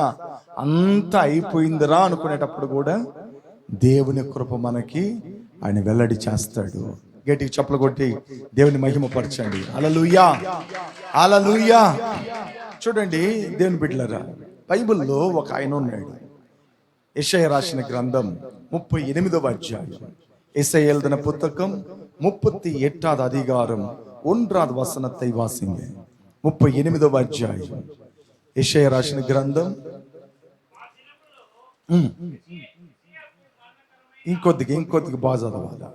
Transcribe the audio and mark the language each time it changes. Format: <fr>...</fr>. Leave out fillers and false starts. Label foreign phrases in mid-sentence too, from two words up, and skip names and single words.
<te>అంతా అయిపోయిందిరా అనుకునేటప్పుడు కూడా దేవుని కృప మనకి ఆయన వెల్లడి చేస్తాడు. గట్టిగా చప్పలు కొట్టి దేవుని మహిమపరచండి. హల్లెలూయా, హల్లెలూయా. చూడండి దేవుని బిడ్డలారా, బైబిల్లో ఒక ఆయన ఉన్నాడు. యెషయా రాసిన గ్రంథం 38వ అధ్యాయం.</te> <ta>యెషయా எழுதின புத்தகம் 38வது அதிகாரம் 1வது வசனத்தை வாசிங்க.</ta> <te>38వ అధ్యాయం యెషయా రాసిన గ్రంథం. ఇంకొద్దిగా బాగా చదవాలి.</te>